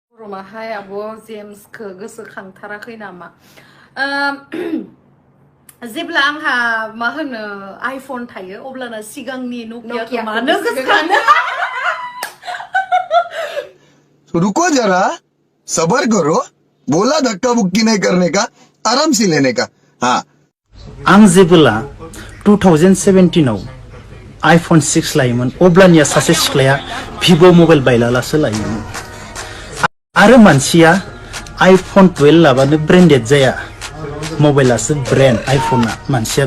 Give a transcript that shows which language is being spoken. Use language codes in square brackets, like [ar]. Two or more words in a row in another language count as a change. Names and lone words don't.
[brx] रमाहाय आब' जेम्सखौ गोसोखांथाराखै नामा जेब्ला आंहा मा होनो आइफन थायो अब्लाना सिगांनि नकियाखौ मानो गोसोखाङो [hi] रुको जरा सबर करो बोला धक्का बुक्की नहीं करने का आराम से लेने का हाँ [brx] आं जेबोला 2017 आव आइफन 6 लायोमोन अब्लानिया सासे सिख्लाया भिभ' मबाइल बायलालासो लायोमोन आरो मानसिया आइफन 12 लाबानो ब्रेन्डेड जाया मबाइलासो ब्रेन्ड आइफना मानसिया